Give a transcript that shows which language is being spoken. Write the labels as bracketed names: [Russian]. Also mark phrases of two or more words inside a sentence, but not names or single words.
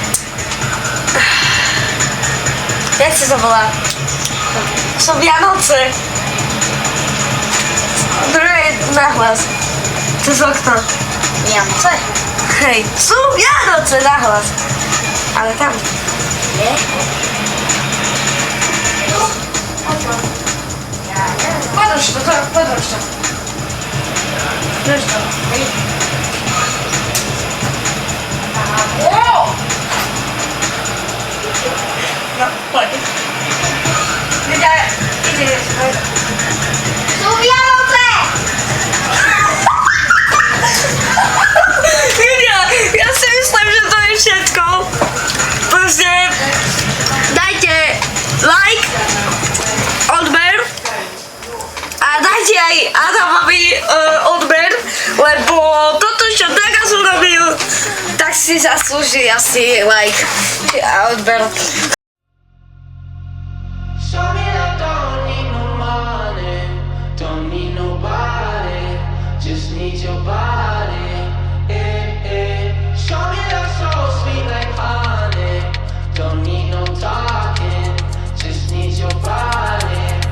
[Slovak] Jak sa to volá? Sú Vianoce. Druhé nahlas. Cez okno. Vianoce? Hej, sú Vianoce nahlas. Ale tam. Nie? [Polish] Podróż to. Podróż to. [Slovak] Hej. O! [Polish] No, chodź. Idzie. [Slovak] Sú Vianoce! Julia, ja si myslím, že to je všetko. Proste dajte like, odber a dajte aj Adamovi odber, lebo toto, čo teraz urobil, tak si zaslúži asi like a odber. [English] Show me that don't need no money, don't need nobody, just need your body. Show me that soul sweet like honey, don't need no talking, just need your body.